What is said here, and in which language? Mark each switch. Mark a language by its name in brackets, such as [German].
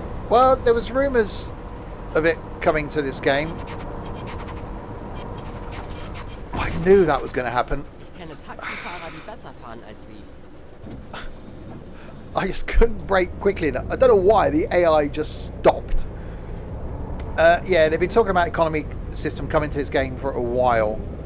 [English] Well, there was rumours of it coming to this game. I knew that was going to happen. [German] Ich kenne Taxifahrer, die besser fahren als Sie. [English] I just couldn't brake quickly enough. I don't know why the AI just stopped. Yeah, they've been talking about economy system coming to this game for a while.